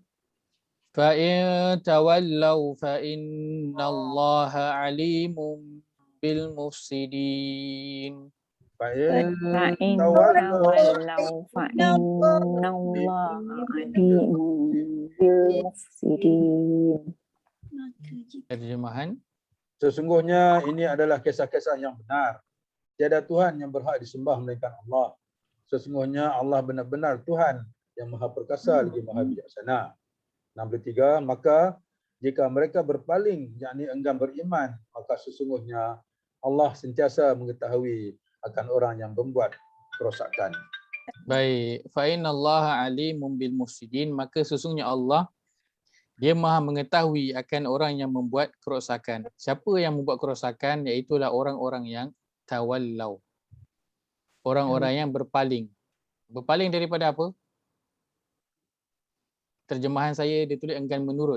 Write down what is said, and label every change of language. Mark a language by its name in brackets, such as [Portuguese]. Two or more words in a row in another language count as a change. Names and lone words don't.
[Arabic] فإن تولوا فإن الله عليم بالمفسدين. فإن تولوا فإن الله عليم بالمفسدين. [Malay] Terjemahan, sesungguhnya ini adalah kisah-kisah yang benar. Tiada Tuhan yang berhak disembah melainkan Allah. Sesungguhnya Allah benar-benar Tuhan yang Maha Perkasa lagi Maha Bijaksana. 63, maka jika mereka berpaling, yakni enggan beriman, maka sesungguhnya Allah sentiasa mengetahui akan orang yang membuat kerosakan. baik, [Arabic] فإن الله عليم بالمفسدين, [Malay] maka sesungguhnya Allah Dia Maha mengetahui akan orang yang membuat kerosakan. Siapa yang membuat kerosakan? Iaitulah orang-orang yang tawallau. Orang-orang yang berpaling. Berpaling daripada apa? Terjemahan saya dia tulis enggan menurut.